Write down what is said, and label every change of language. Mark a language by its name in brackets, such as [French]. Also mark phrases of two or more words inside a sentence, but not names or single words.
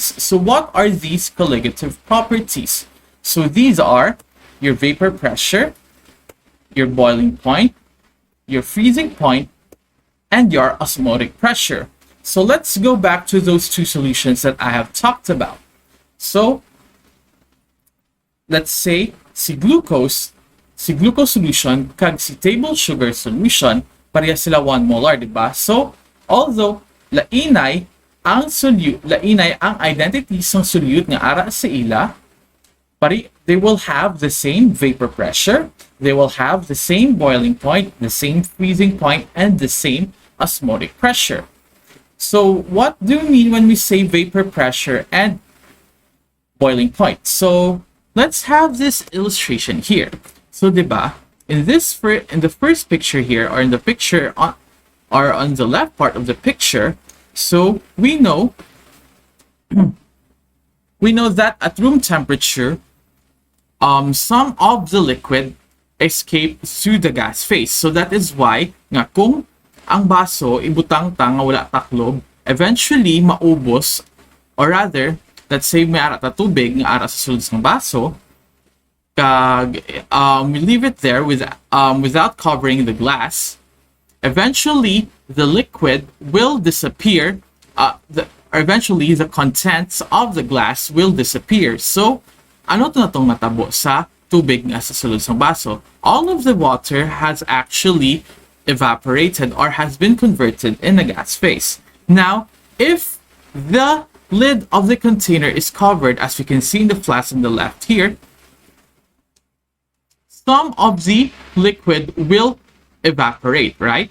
[English] So what are these colligative properties? So these are your vapor pressure, your boiling point, your freezing point, and your osmotic pressure. So let's go back to those two solutions that I have talked about. So let's say si glucose solution kag si table sugar solution, [Hiligaynon] pareha sila [English] 1 molar, diba? So although [Hiligaynon] lainay ang identity ng solute nga ara sa ila, [English] they will have the same vapor pressure, they will have the same boiling point, the same freezing point, and the same osmotic pressure. So what do we mean when we say vapor pressure and boiling point? So let's have this illustration here. So diba, in the first picture here, or in the picture on the left part of the picture, so we know that at room temperature, some of the liquid escape through the gas phase. So that is why [Hiligaynon] nga kung ang baso ibutang nga wala taklob, eventually maubos, [English] or rather, let's say [Hiligaynon] may ara ta tubig nga ara sa sulod ng baso, [English] kag we leave it there without covering the glass, eventually the liquid will disappear, eventually the contents of the glass will disappear. [Hiligaynon] So ano to na tong natabo sa tubig nga sa sulod ng baso? [English] All of the water has actually evaporated or has been converted in a gas phase. Now, if the lid of the container is covered, as we can see in the flask on the left here, some of the liquid will evaporate, right?